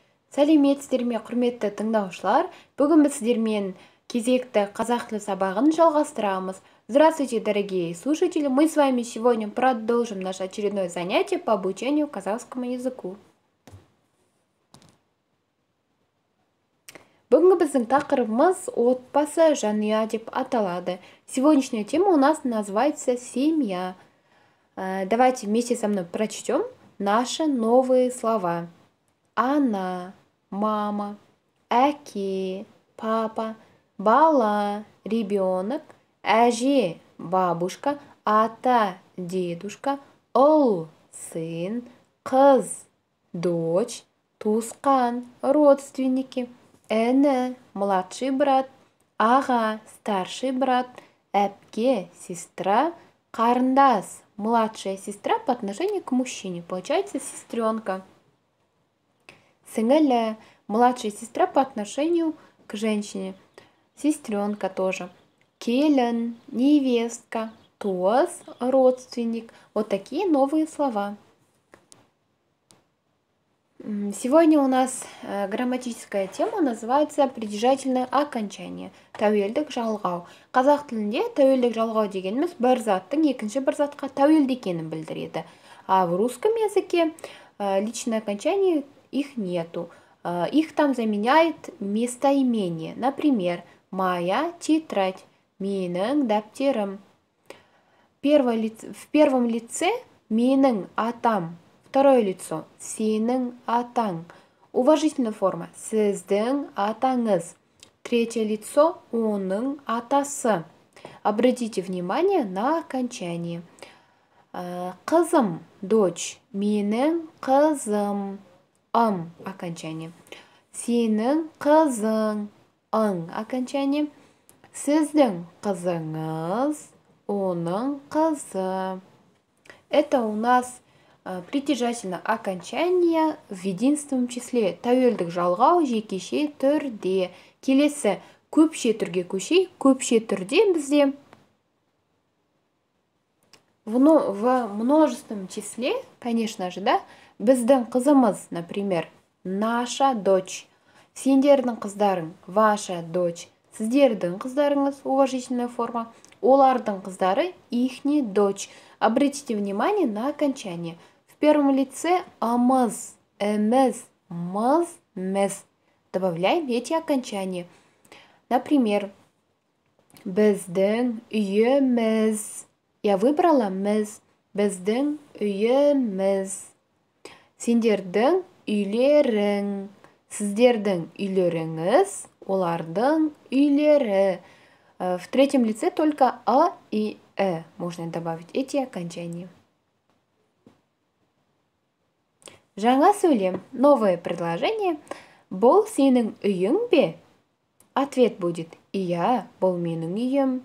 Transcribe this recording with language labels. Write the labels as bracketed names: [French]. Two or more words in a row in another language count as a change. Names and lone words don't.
[Kazakh] Сәлеметсіздер ме, құрметті тыңдаушылар. Бүгін біз сіздермен кезекті қазақ тілі сабағын жалғастырамыз. [Russian] Здравствуйте, дорогие слушатели! Мы с вами сегодня продолжим наше очередное занятие по обучению казахскому языку. [Kazakh] Бүгінгі біздің тақырыбымыз отбасы, жанұя деп аталады. [Russian] Сегодняшняя тема у нас называется семья. Давайте вместе со мной прочтем наши новые слова. [Kazakh] Она, мама, әке, папа, бала, ребенок, әже, бабушка, [Russian] ата, дедушка, ұл, сын, қыз, дочь, туысқан, родственники, іні, младший брат, аға, старший брат, әпке, сестра, қарындас, младшая сестра по отношению к мужчине, получается сестренка. Сіңілі, младшая сестра по отношению к женщине, сестренка тоже. [Kazakh] Келін, невестка, туыс, [Russian] родственник. Вот такие новые слова. Сегодня у нас грамматическая тема называется притяжательное окончание. [Kazakh] Тәуелдік жалғау. Қазақ тілінде тәуелдік жалғау дегеніміз бір заттың екінші бір затқа тәуелді екенін білдіреді. [Russian] А в русском языке личное окончание их нету. Их там заменяет местоимение. Например, моя тетрадь, [Kazakh] менің дәптерім. [Russian] В первом лице [Kazakh] менің атам. [Russian] Второе лицо [Kazakh] сенің атаң. [Russian] Уважительная форма [Kazakh] сіздің атаңыз. [Russian] Третье лицо [Kazakh] оның атасы. [Russian] Обратите внимание на окончание. [Kazakh] Қызым, [Russian] дочь, [Kazakh] менің қызым. [Russian] Окончание. [Kazakh] Сенің қызың, [Russian] окончание. [Kazakh] Сіздің қызыңыз, оның қызы. [Russian] Это у нас притяжательное окончание в единственном числе. [Kazakh] Тәуелдік жалғау жекеше түрде. Келесі көпше түрге көшейік. Көпше түрде бізде [Russian] в множественном числе, конечно же, [Kazakh] да, біздің қызымыз, [Russian] например, наша дочь. [Kazakh] Сендердің қыздарың, [Russian] ваша дочь. [Kazakh] Сіздердің қыздарыңыз, [Russian] уважительная форма. [Kazakh] Олардың қыздары, [Russian] ихний дочь. Обратите внимание на окончание. В первом лице амыз, эміз, мыз, міз. Добавляем эти окончания. Например, [Kazakh] біздің үйіміз. [Russian] Я выбрала міз. [Kazakh] Біздің үйіміз. Сендердің үйлерің. Сіздердің үйлеріңіз. Олардың үйлері. [Russian] В третьем лице только а и можно добавить эти окончания. [Kazakh] Жаңа сөйлем. [Russian] Новое предложение. [Kazakh] Бұл сенің үйің бе? [Russian] Ответ будет [Kazakh] иә, бұл менің үйім.